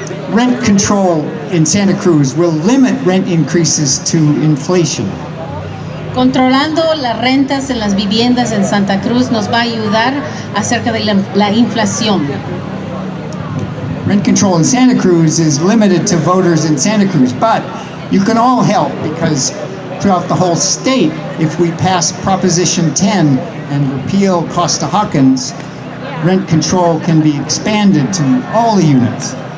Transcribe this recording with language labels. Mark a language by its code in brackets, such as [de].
[en] Rent control in Santa Cruz will limit rent increases to inflation. [es] Controlando las rentas en las viviendas en Santa Cruz nos va a ayudar acerca de la inflación. [en] Rent control in Santa Cruz is limited to voters in Santa Cruz, but you can all help because throughout the whole state, if we pass Proposition 10 and repeal Costa-Hawkins, rent control can be expanded to all the units.